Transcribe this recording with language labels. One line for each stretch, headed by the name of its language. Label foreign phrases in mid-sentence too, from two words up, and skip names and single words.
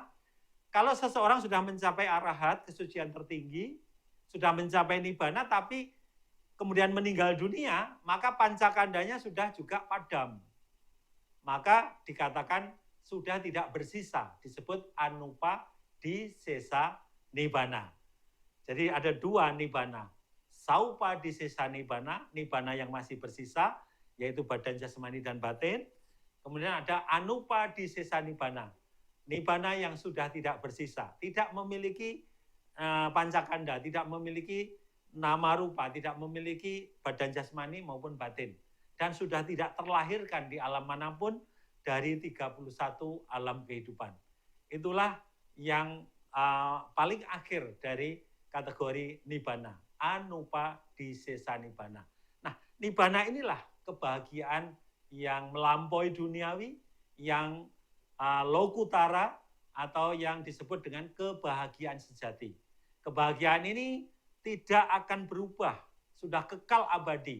Indonesian: Kalau seseorang sudah mencapai arahat, kesucian tertinggi, sudah mencapai nibbana, tapi kemudian meninggal dunia, maka pancakandanya sudah juga padam. Maka dikatakan sudah tidak bersisa, disebut
Pali: anupadisesa nibbana.
Indonesian: Jadi ada 2 nibbana.
Pali: Saupadisesa nibbana,
Indonesian: nibbana yang masih bersisa, yaitu badan jasmani dan batin. Kemudian ada
Pali: anupadisesa nibbana,
Indonesian: nibbana yang sudah tidak bersisa, tidak memiliki pancakanda, tidak memiliki
Pali: nama rupa,
Indonesian: tidak memiliki badan jasmani maupun batin, dan sudah tidak terlahirkan di alam manapun dari 31 alam kehidupan. Itulah yang paling akhir dari kategori nibbana,
Pali: anupadisesa nibbana.
Indonesian: Nah, nibbana inilah kebahagiaan yang melampaui duniawi, yang lokutara, atau yang disebut dengan kebahagiaan sejati. Kebahagiaan ini tidak akan berubah, sudah kekal abadi.